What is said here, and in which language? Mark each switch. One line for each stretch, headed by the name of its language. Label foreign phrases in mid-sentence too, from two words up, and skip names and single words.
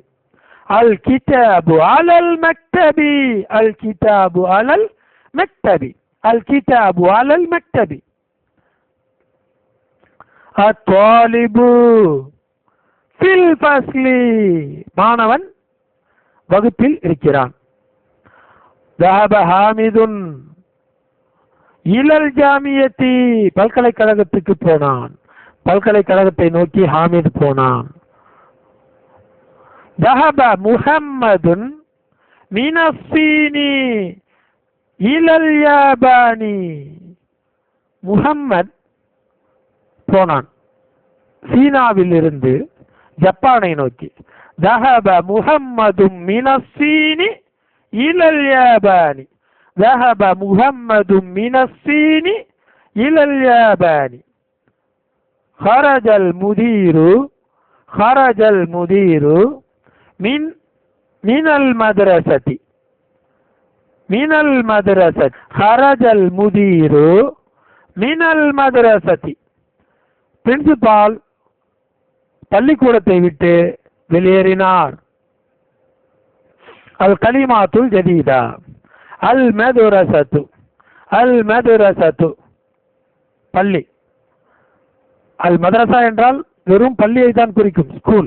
Arabic: الكتاب على المكتب الكتاب على المكتب الكتاب على المكتب. الطالب في الفصل
Tamil: மாணவன் வகுப்பில் இருக்கிறான்.
Arabic: ذهب حامد إلى الجامعة
Tamil: பல்கலைக்கழகத்துக்கு போனான். பல்கலைக்கழகத்தை நோக்கி ஹாமித் போனான்.
Arabic: ذهب محمد من الصين إلى اليابان.
Tamil: முஹம்மத் போனான் சீனாவில் இருந்து ஜப்பானை நோக்கி.
Arabic: ذهب محمد من الصين إلى اليابان. ذهب محمد من الصين إلى اليابان. خرج المدير من المدرسة. خرج المدير من المدرسة.
Tamil: பிரின்சிபால் பள்ளிக்கூடத்தை விட்டு வெளியேறினார்.
Arabic: الكلمات الجديدة. المدرسة பள்ளி. المدرسة
Tamil: என்றால் வெறும் பள்ளியை தான் குறிக்கும், ஸ்கூல்.